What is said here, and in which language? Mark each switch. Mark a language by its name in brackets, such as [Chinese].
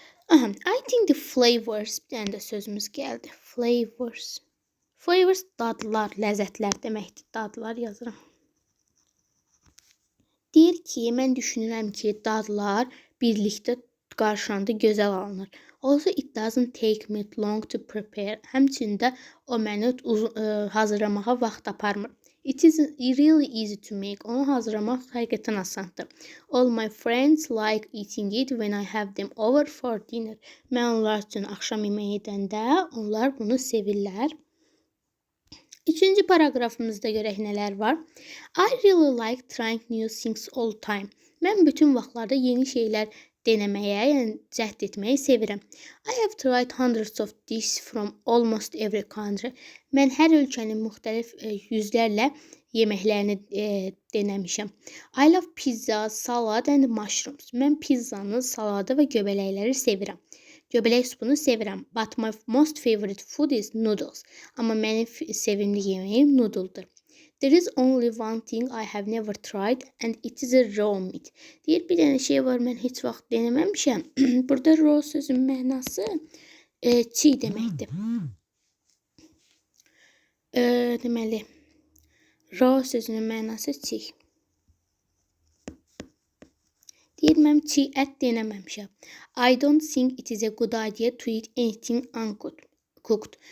[English] I think the flavors, [Azerbaijani] bir dənə də sözümüz gəldi. Flavors. Flavors dadlar, ləzzətlər deməkdir. Dadlar yazıram. Deyir ki, mən düşünürəm ki, dadlar birlikdə qarşılanda gözəl alınır. [English] Also, it doesn't take me long to prepare. [Azerbaijani] Həmçində o məni hazırlamağa vaxt aparmır. [English] It is really easy to make. [Azerbaijani] Onu hazırlamaq həqiqətən asandır. [English] All my friends like eating it when I have them over for dinner. [Azerbaijani] Mən onlar üçün axşam yeməyi edəndə onlar bunu sevirlər. Üçüncü paragrafımızda görək nələr var. [English] I really like trying new things all the time. [Azerbaijani] Mən bütün vaxtlarda yeni şeylər deneməyə, yəni cəhd etməyi sevirəm. [English] I have tried hundreds of dishes from almost every country. [Azerbaijani] Mən hər ölkənin müxtəlif yüzlərlə yeməklərini denəmişəm. [English] I love pizza, salad and mushrooms. [Azerbaijani] Mən pizzanı, saladı və göbələkləri sevirəm. Göbələk supunu sevirəm. [English] But my most favorite food is noodles. [Azerbaijani] Amma mənim sevimli yeməyim noodle'dur. [English] There is only one thing I have never tried and it is a raw meat. [Azerbaijani] Deyir, bir dənə şey var, mən heç vaxt deneməmişəm. Burada raw sözün mənası çiğ deməkdir. Deməli, raw sözünün mənası çiğ. Deyir, mən çiğ ət deneməmişəm. [English] I don't think it is a good idea to eat anything uncooked.